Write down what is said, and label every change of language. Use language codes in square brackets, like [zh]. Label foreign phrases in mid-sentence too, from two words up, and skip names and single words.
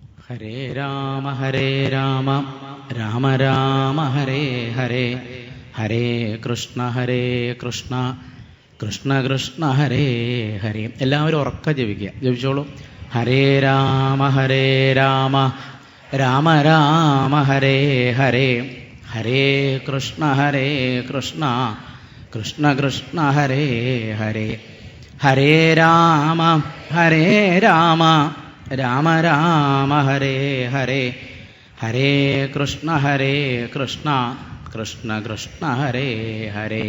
[sa] ഹരേ രാമ രാമ രാമ ഹരേ ഹരേ, ഹരേ കൃഷ്ണ കൃഷ്ണ കൃഷ്ണ ഹരേ ഹരേ. [ml] എല്ലാവരും ഉറക്ക ജപിച്ചോളൂ. [sa] ഹരേ രാമ രാമ രാമ ഹരേ ഹരേ, ഹരേ കൃഷ്ണ കൃഷ്ണ കൃഷ്ണ ഹരേ ഹരേ. ഹരേ രാമ രാമ രാമ ഹരേ ഹരേ, ഹരേ കൃഷ്ണ കൃഷ്ണ കൃഷ്ണ ഹരേ ഹരേ.